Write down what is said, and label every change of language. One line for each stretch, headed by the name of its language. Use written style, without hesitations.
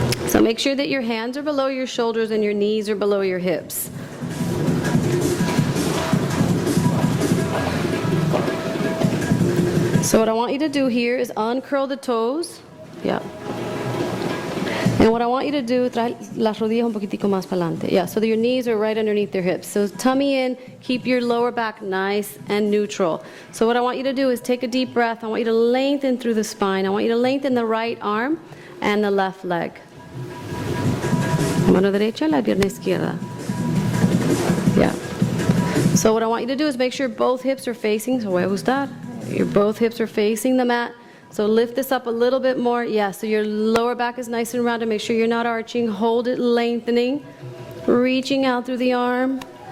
English: So make sure that your hands are below your shoulders and your knees are below your hips. So what I want you to do here is uncurl the toes. Yeah. And what I want you to do,
Spanish: trae las rodillas un poquitico más para adelante.
English: Yeah, so that your knees are right underneath your hips. So tummy in, keep your lower back nice and neutral. So what I want you to do is take a deep breath. I want you to lengthen through the spine. I want you to lengthen the right arm and the left leg.
Spanish: Mano derecha, la pierna izquierda.
English: Yeah. So what I want you to do is make sure both hips are facing. So
Spanish: voy a ajustar.
English: Your both hips are facing the mat. So lift this up a little bit more. Yeah, so your lower back is nice and rounded. Make sure you're not arching. Hold it, lengthening. Reaching out through the arm.